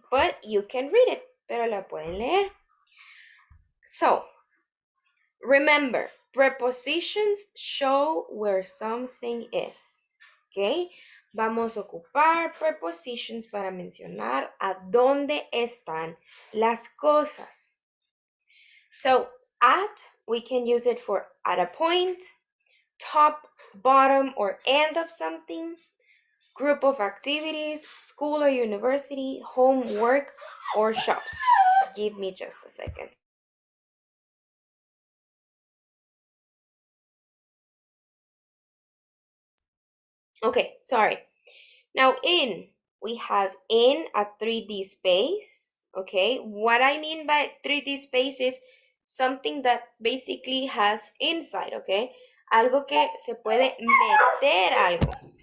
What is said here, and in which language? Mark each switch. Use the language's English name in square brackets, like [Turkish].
[English] But you can read it, [Spanish] pero la pueden leer. [English] So, remember, prepositions show where something is, okay? [Spanish] Vamos a ocupar prepositions para mencionar a dónde están las cosas. [English] So, at, we can use it for at a point, top, bottom, or end of something. Group of activities, school or university, homework, or shops. Give me just a second. Okay, sorry. Now in, we have in a 3D space, okay? What I mean by 3D space is something that basically has inside, okay? [Spanish] Algo que se puede meter algo.